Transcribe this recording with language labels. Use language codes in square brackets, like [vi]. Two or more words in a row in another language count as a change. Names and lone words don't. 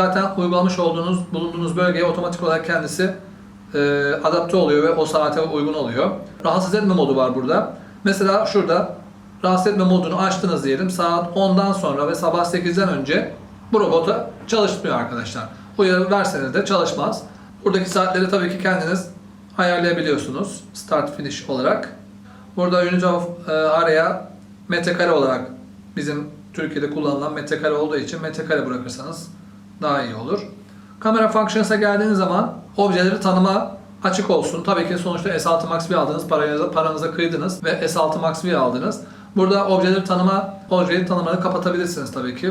[tr] Zaten uygulamış bulunduğunuz bölgeye otomatik olarak kendisi adapte oluyor ve o saate uygun oluyor. Rahatsız etme modu var burada. Mesela şurada rahatsız etme modunu açtınız diyelim. Saat 10'dan sonra ve sabah 8'den önce bu robota çalışmıyor arkadaşlar. Uyarı verseniz de çalışmaz. Buradaki saatleri tabii ki kendiniz ayarlayabiliyorsunuz. [en] Start finish olarak. [tr] Burada [en] unit of area [tr] metrekare olarak, bizim Türkiye'de kullanılan metrekare olduğu için metrekare bırakırsanız daha iyi olur. Kamera functions'a geldiğiniz zaman objeleri tanıma açık olsun. Tabii ki sonuçta S6 Max V aldınız, paranıza kıydınız ve S6 Max V aldınız. Burada objeleri tanımanı kapatabilirsiniz tabii ki.